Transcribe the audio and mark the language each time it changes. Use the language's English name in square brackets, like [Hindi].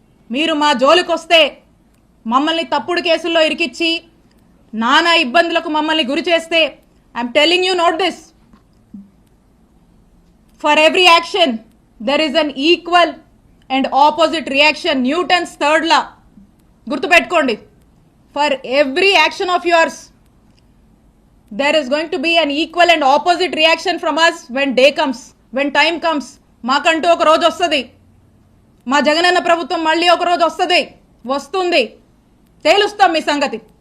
[Telugu] మీరు మా జోలికొస్తే, మమ్మల్ని తప్పుడు కేసుల్లో ఇరికిచ్చి నానా ఇబ్బందులకు మమ్మల్ని గురి చేస్తే, [English] I'm telling you, note this, for every action there is an equal and opposite reaction. Newton's third law. [Telugu] గుర్తుపెట్టుకోండి, [English] for every action of yours there is going to be an equal and opposite reaction from us when day comes, when time comes. [Telugu] మాకంటూ ఒక రోజు వస్తుంది, మా జగనన్న ప్రభుత్వం మళ్ళీ ఒక రోజు వస్తుంది, తేలుస్తాం మీ సంగతి.